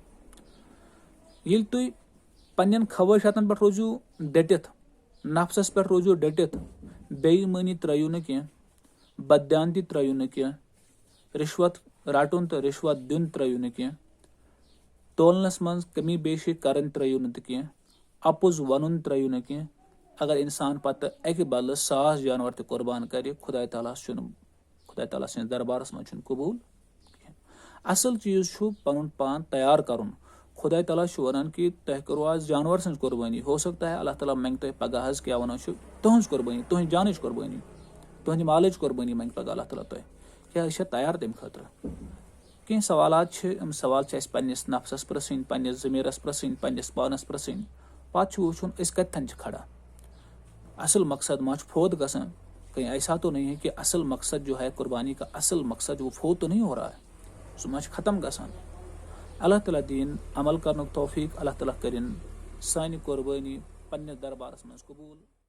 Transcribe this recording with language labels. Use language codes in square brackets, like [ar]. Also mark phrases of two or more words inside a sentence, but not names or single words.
[ks] ییٚلہِ تُہۍ پننٮ۪ن خوٲہشاتن پٮ۪ٹھ روٗزِو ڈٔٹِتھ، نفسس پٮ۪ٹھ روٗزِو ڈٔٹِتھ، بے ایٖمٲنی ترٲیِو نہٕ کینٛہہ، بددیانتی ترٲیِو نہٕ کینٛہہ، رِشوت رٹُن تہٕ رِشوت دیُن ترٲیِو نہٕ کینٛہہ، تولنس منٛز کمی بیشی کرٕنۍ ترٲیِو نہٕ تہٕ کینٛہہ، اپُز ونُن ترٲیِو نہٕ کینٛہہ. اگر انسان پتہٕ اکہِ بدلہٕ 1000 جانور تہِ قۄربان کرِ، خدا تعالیٰ سٕنٛدِس دربارس منٛز چھُنہٕ قبوٗل کینٛہہ. اصل چیٖز چھُ پنُن پان تیار کرُن. خدا تعالیٰ چھُ ونان کہ تۄہہِ کٔرٕو آز جانور سٕنٛز قۄربٲنی، [ur] ہو سکتا ہے [ks] اللہ تعالیٰ منگہِ تۄہہِ پگہہ حظ کیٛاہ ونان چھُ تُہنٛز قۄربٲنی، تُہنٛزِ جانٕچ قۄربٲنی، تُہنٛدِ مالٕچ قۄربٲنی منگہِ پگہہ اللہ تعالیٰ تۄہہِ. کیٛاہ أسۍ چھا تیار تمہِ خٲطرٕ؟ کینٛہہ سوالات چھِ، یِم سوال چھِ اَسہِ پننِس نفسس پرژھٕنۍ، پننِس ضمیٖرس پرژھٕنۍ، پننِس پانس پرژھٕنۍ. پتہٕ چھُ وٕچھُن أسۍ کتٮ۪ن چھِ کھڑا. اصل مقصد ما چھُ فوت گژھان؟ [ur] کہیں ایسا تو نہیں ہے کہ اصل مقصد جو ہے قربانی کا اصل مقصد وہ فوت تو نہیں ہو رہا ہے، [ks] سُہ ما چھُ ختم گژھان. اللہ تعالیٰ دِیِن عمل کرنُک توفیٖق، اللہ تعالیٰ کٔرِن سانہِ قۄربٲنی پننِس دربارس منٛز قبوٗل.